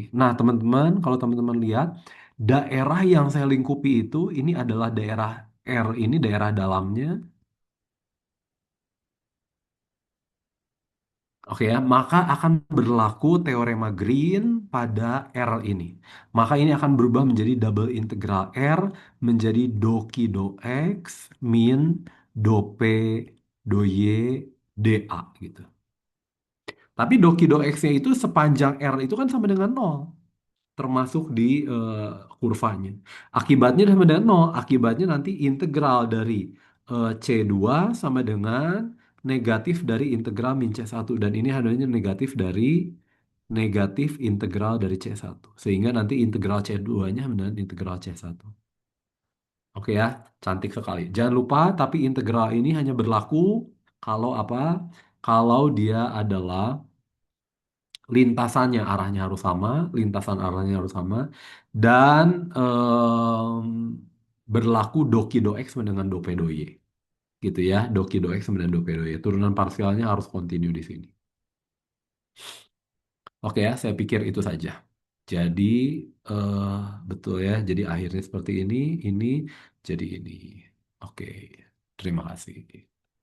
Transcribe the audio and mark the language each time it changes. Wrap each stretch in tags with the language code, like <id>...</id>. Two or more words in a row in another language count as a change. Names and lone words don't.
<id>Nah, teman-teman, kalau teman-teman lihat, daerah yang saya lingkupi itu, ini adalah daerah R ini, daerah dalamnya. Oke ya, maka akan berlaku teorema Green pada R ini. Maka ini akan berubah menjadi</id> <en>double integral</en> <id>R menjadi do Q do X min do P do Y dA gitu. Tapi do Q do X-nya itu sepanjang R itu kan sama dengan nol, termasuk di kurvanya. Akibatnya sama dengan nol. Akibatnya nanti integral dari C2 sama dengan negatif dari integral min C1. Dan ini adanya negatif integral dari C1. Sehingga nanti integral C2-nya sama dengan integral C1. Oke ya, cantik sekali. Jangan lupa, tapi integral ini hanya berlaku kalau apa? Kalau dia adalah lintasannya arahnya harus sama, lintasan arahnya harus sama, dan berlaku doki do X sama dengan do P do Y. Gitu ya, doki do X sama dengan do P do Y. Turunan parsialnya harus kontinu di sini. Oke ya, saya pikir itu saja. Jadi, eh, betul ya, jadi akhirnya seperti ini jadi ini. Oke, terima kasih.</id>